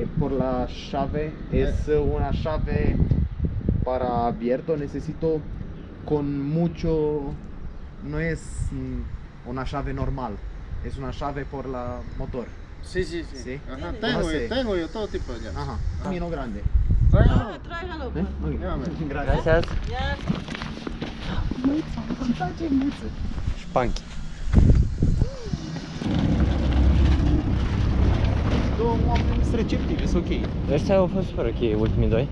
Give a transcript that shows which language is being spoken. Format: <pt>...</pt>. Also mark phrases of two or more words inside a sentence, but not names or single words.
<es>Por la llave, es una llave para abierto, necesito con mucho, no es una llave normal, es una llave por la motor. Sí, sí, sí. Sí. Ajá. Conoce. Tengo yo todo tipo de llaves. Ajá, camino grande. Tráigalo. Tráigalo, ¿Eh? pues. Ok. Llámame. Gracias. Gracias. Ya.</es> <ro>Șpanchi. am primit receptive, sunt ok. Ăștia au fost super ok, ultimii doi.</ro>